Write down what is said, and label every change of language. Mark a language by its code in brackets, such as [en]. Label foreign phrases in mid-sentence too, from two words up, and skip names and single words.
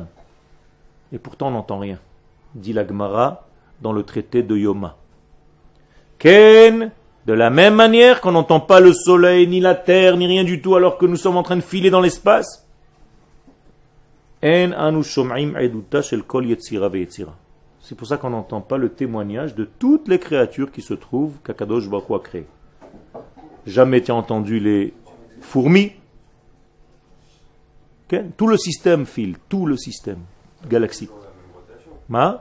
[fr] Et pourtant on n'entend rien, dit la Gemara dans le traité de Yoma. Ken, de la même manière qu'on n'entend pas le soleil, ni la terre, ni rien du tout, alors que nous sommes en train de filer dans l'espace. [he] אין אנו שומעים עדותה של כל יצירה ויצירה. [fr] C'est pour ça qu'on n'entend pas le témoignage de toutes les créatures qui se trouvent qu' [he] הקדוש ברוך הוא [fr] a créées. Jamais tu as entendu les fourmis. Okay? Tout le système file, tout le système galactique. Ma?